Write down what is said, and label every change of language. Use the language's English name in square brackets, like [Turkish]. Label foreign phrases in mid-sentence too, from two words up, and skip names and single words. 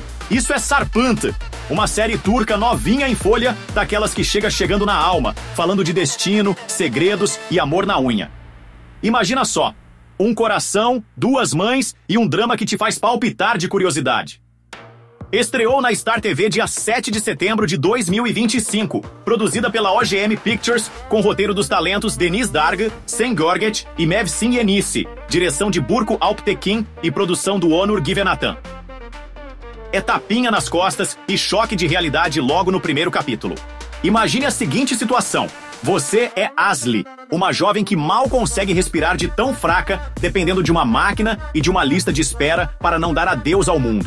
[Portuguese] Isso é Sarpıntı, uma série turca novinha em folha, daquelas que chega chegando na alma, falando de destino, segredos e amor na unha. Imagina só, um coração, duas mães e um drama que te faz palpitar de curiosidade. Estreou na Star TV dia 7 de setembro de 2025, produzida pela OGM Pictures, com roteiro dos talentos Deniz Dargı, Sen Görgeç e Mevsim Yenisi, direção de Burcu Alptekin e produção do Onur Givenatan. É tapinha nas costas e choque de realidade logo no primeiro capítulo. Imagine a seguinte situação. Você é Asli, uma jovem que mal consegue respirar de tão fraca, dependendo de uma máquina e de uma lista de espera para não dar adeus ao mundo.